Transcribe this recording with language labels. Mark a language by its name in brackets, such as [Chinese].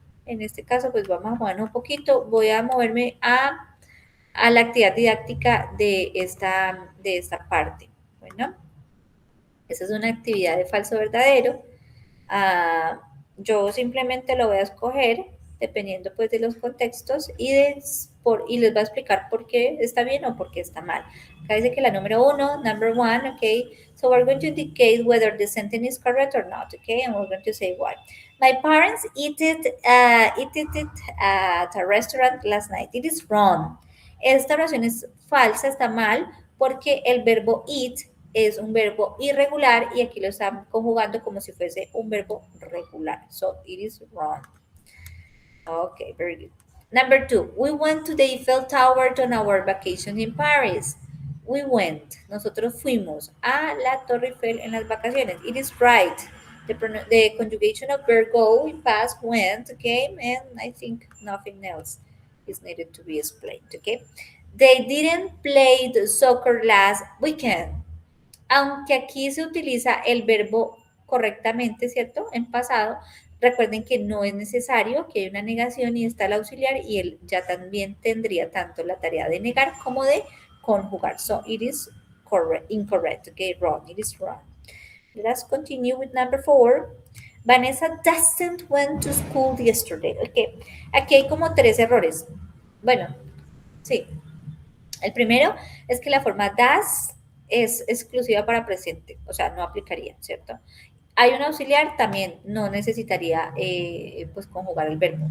[Spanish] En este caso, pues vamos a movernos un poquito. Voy a moverme a la actividad didáctica de esta parte. Bueno, esa es una actividad de falso verdadero. Yo simplemente lo voy a escoger dependiendo pues de los contextos y les voy a explicar por qué está bien o por qué está mal. Acá dice que la número 1, [English] number 1, okay, so we're going to indicate whether the sentence is correct or not, okay, and we're going to say why. My parents eat it at a restaurant last night. It is wrong. [Spanish] Esta oración es falsa, está mal, porque el verbo eat es un verbo irregular y aquí lo están conjugando como si fuese un verbo regular. [English] So, it is wrong. Okay, very good. Number 2, we went to the Eiffel Tower on our vacation in Paris. We went, [Spanish] nosotros fuimos a la Torre Eiffel en las vacaciones. [English] It is right. The conjugation of verb go in past, went, came, and I think nothing else is needed to be explained, okay? They didn't play the soccer last weekend. [Spanish] Aunque aquí se utiliza el verbo correctamente, ¿cierto? En pasado, recuerden que no es necesario, que hay una negación y está el auxiliar y él ya también tendría tanto la tarea de negar como de conjugar. [English] So, it is incorrect, okay, wrong, it is wrong. Let's continue with number 4. Vanessa doesn't went to school yesterday. [Spanish] Okay, aquí hay como 3 errores. Bueno, sí. El primero es que la forma does es exclusiva para presente, o sea, no aplicaría, ¿cierto? Hay un auxiliar, también no necesitaría pues conjugar el verbo.